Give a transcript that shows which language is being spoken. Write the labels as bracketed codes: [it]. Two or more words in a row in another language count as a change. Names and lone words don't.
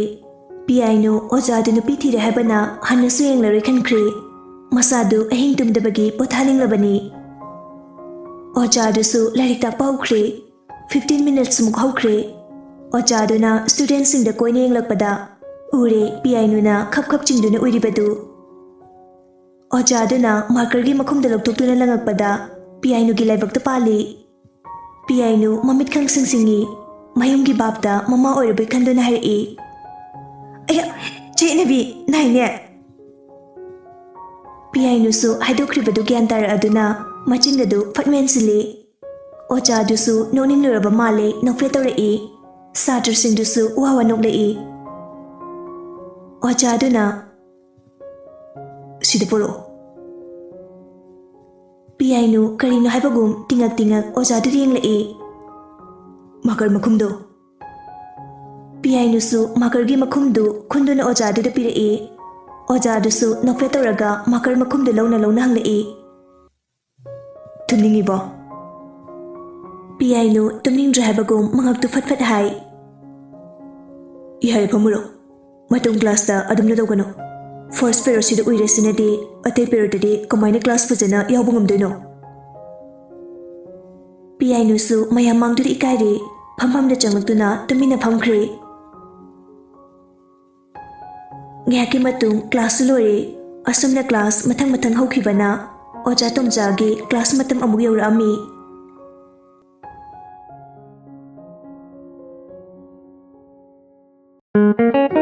[mni] Piano oja du nupi thire haibana hanna su yenglaroi khankre. Masadu ahing tumdabagi pothalinglabani. Oja du su larik takpa ukre. 15 minutes muk haukre. Oja du na students sing da koine yenglakpada. Ure piano na khap chingduna uribadu. Oja du na marker gi makhumda loktoktuna langakpada. Piano gi laibakta pali. Piano mamit khang singsingi. Mayum gi babda mama oirabai khanduna hari. Aya, che nabi naine. Piano su haidokribadu gyan tara aduna machingadu fatmen sili. Oja du su noning luraba male nokfe tawrai. Satr sing du su wawa noklai. Oja du na sida poro. Piano karino haibagum tingak oja du yenglai. Makar makhumdo. Piano su makar gi makhumdu khunduna oja du da pirai. Oja du su nokfe tawraga makar makhumdu launa hanglai. Tumningi bo. Piano tumning drabagum mangak tu fat hai. Ihai phamuro. Matung class da adumna dogano. [en] First period [mni] sida uiresina di ate period di [en] combine class [mni] fajana yawbungam doino. Piano su mayam mangdu ikairi phampham da changlaktuna tumina phamkhre. Ngayaki matung class lore. Asumna class mathang haukhibana. Oja Tomjagi class matam amuk yaurami.